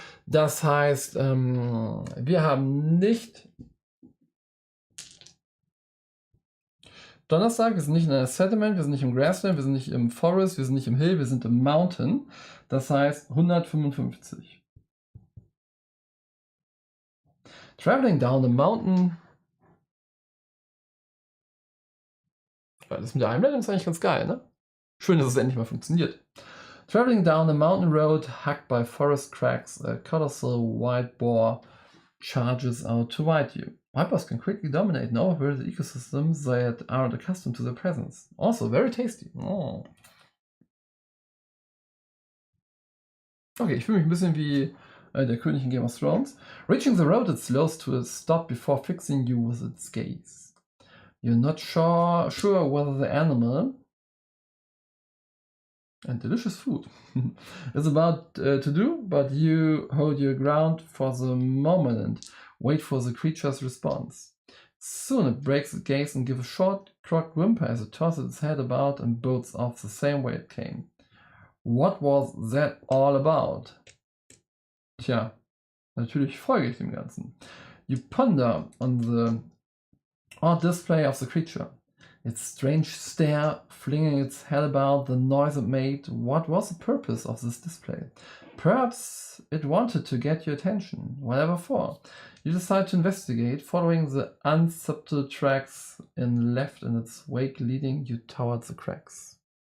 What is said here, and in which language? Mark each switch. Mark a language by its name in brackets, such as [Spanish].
[German] Das heißt, wir haben nicht Donnerstag, wir sind nicht in einer Settlement, wir sind nicht im Grassland, wir sind nicht im Forest, wir sind nicht im Hill, wir sind im Mountain. Das heißt 155. [English] Traveling down the mountain. [German] Das mit der Einblendung ist eigentlich ganz geil, ne? Schön, dass es endlich mal funktioniert. [English] Traveling down the mountain road, hugged by forest cracks, a colossal white boar charges out to bite you. Vipers can quickly dominate and overwhelm the ecosystems that aren't accustomed to their presence. Also very tasty. Oh. [German] Okay, ich fühle mich ein bisschen wie der König in Game of Thrones. [English] Reaching the road, it slows to a stop before fixing you with its gaze. You're not sure whether the animal and delicious food is about to do, but you hold your ground for the moment and wait for the creature's response. Soon it breaks its gaze and gives a short, croaked whimper as it tosses its head about and bolts off the same way it came. What was that all about? [German] Tja, natürlich folge ich dem Ganzen. [English] You ponder on the odd display of the creature. Its strange stare, flinging its head about, the noise it made. What was the purpose of this display? Perhaps it wanted to get your attention, whatever for. You decide to investigate, following the unsubtle tracks left in its wake, leading you towards the cracks.